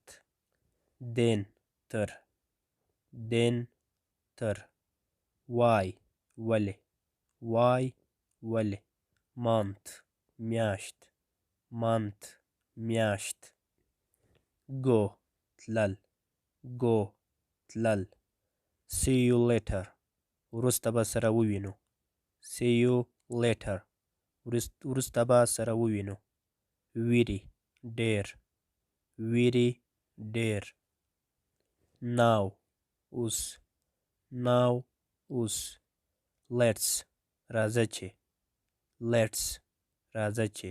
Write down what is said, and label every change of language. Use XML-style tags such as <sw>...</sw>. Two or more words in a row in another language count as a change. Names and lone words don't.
<ps>دین تر، دین تر. وای ولې، وای ولې. مانت میاشت، مانت میاشت. گو تلل، گو تلل.</ps> <en>see you later</en> <ps>وروسته به سره ووینو،</ps> <en>see you later</en> <ps>وروسته به سره ووینو. ویری ډیر، ویری ډیر. ناو اوس، ناو اوس. لیټس راځه چې، لیټس راځه چې.</ps>